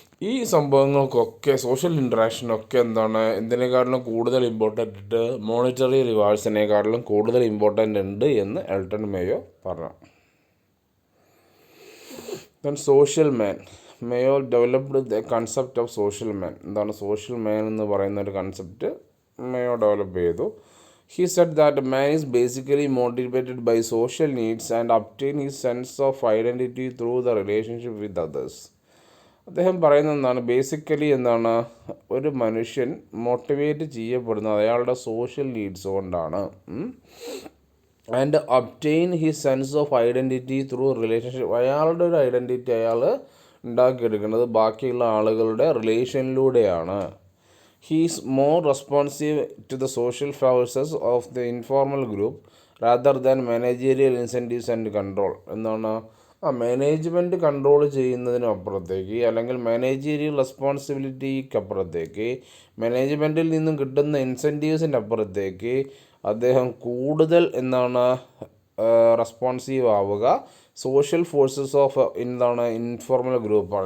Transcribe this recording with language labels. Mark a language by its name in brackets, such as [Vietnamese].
[Malayalam] ഈ സംഭവങ്ങൾക്കൊക്കെ സോഷ്യൽ ഇൻട്രാക്ഷനൊക്കെ എന്താണ് എന്തിനേക്കാട്ടിലും കൂടുതൽ ഇമ്പോർട്ടൻ്റ്, മോണിറ്ററി റിവാർഡ്സിനേക്കാട്ടിലും കൂടുതൽ ഇമ്പോർട്ടൻ്റ് ഉണ്ട് എന്ന് എൽട്ടൺ മേയോ പറഞ്ഞു. [English] Then social man. Mayo developed the concept of social man. [Malayalam] എന്താണ് സോഷ്യൽ മാൻ എന്ന് പറയുന്ന ഒരു കൺസെപ്റ്റ് മേയോ ഡെവലപ്പ് ചെയ്തു. [English] He said that man is basically motivated by social needs and obtain his sense of identity through the relationship with others. [Malayalam] അദ്ദേഹം പറയുന്നത് എന്താണ്, basically എന്താണ്, ഒരു മനുഷ്യൻ മോട്ടിവേറ്റ് ചെയ്യപ്പെടുന്നത് അയാളുടെ സോഷ്യൽ നീഡ്സ് കൊണ്ടാണ്. [English] And obtain his sense of identity through relationship. [Malayalam] അയാളുടെ ഒരു ഐഡൻറ്റിറ്റി അയാൾ ഉണ്ടാക്കിയെടുക്കുന്നത് ബാക്കിയുള്ള ആളുകളുടെ റിലേഷനിലൂടെയാണ്. [English] He is more responsive to the social forces of the informal group rather than managerial incentives and control. [Malayalam] എന്താണ് മാനേജ്മെൻറ്റ് കൺട്രോൾ ചെയ്യുന്നതിനും അപ്പുറത്തേക്ക്, അല്ലെങ്കിൽ മാനേജീരിയൽ റെസ്പോൺസിബിലിറ്റിക്ക് അപ്പുറത്തേക്ക്, മാനേജ്മെൻറ്റിൽ നിന്നും കിട്ടുന്ന ഇൻസെൻറ്റീവ്സിൻ്റെ അപ്പുറത്തേക്ക് അദ്ദേഹം കൂടുതൽ എന്താണ് റെസ്പോൺസീവ് ആവുക [English] social forces of [Malayalam] എന്താണ് ഇൻഫോർമൽ ഗ്രൂപ്പാണ്.